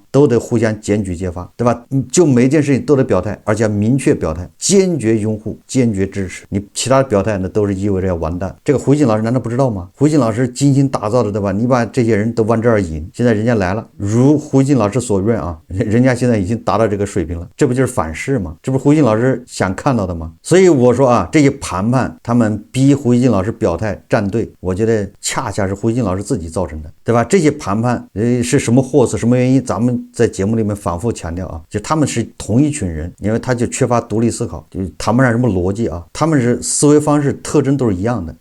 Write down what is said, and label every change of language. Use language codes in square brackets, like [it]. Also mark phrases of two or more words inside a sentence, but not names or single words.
[zh] 都得互相檢舉揭發，对吧？就每一件事情都得表態，而且要明確表態，堅決擁護，堅決支持。你其他的表態那都是意味着要完蛋。這個胡锡進老師難道不知道嗎？胡锡進老師精心打造的，对吧？你把這些人都往這兒引，現在人家來了，如胡锡進老師所願啊，人家現在已經達到這個水平了，這不就是反噬嗎？這不是胡锡進老師想看到的嗎？所以我說啊，這些盤盘他們逼胡锡进老師表態站队，我覺得恰恰是胡锡进老師自己造成的，对吧？这些盘盘是什麼貨色，什麼原因？咱們在節目裡面反覆強調啊，就他們是同一群人，因為他就缺乏獨立思考，就談不上什麼邏輯啊，他們是思維方式特徵都是一樣的。